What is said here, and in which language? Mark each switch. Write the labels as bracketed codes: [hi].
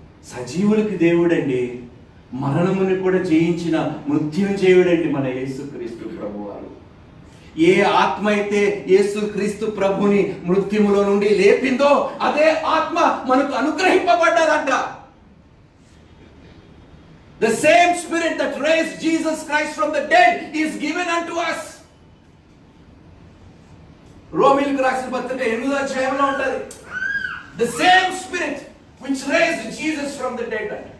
[te] సజీవులకి దేవుడండి, మరణముని కూడా జయించిన మృత్యుంజయుడండి మన యేసుక్రీస్తు ప్రభువారు. ఏ ఆత్మ అయితే యేసుక్రీస్తు ప్రభుని మృత్యుములో నుండి లేపిందో అదే ఆత్మ మనకు అనుగ్రహింపబడ్డదంట. [en] The same spirit that raised Jesus Christ from the dead is given unto us. [te] రోమీయులకు రాసిన పత్రిక 8వ అధ్యాయంలో ఉంటది. [en] The same spirit which raised Jesus from the dead.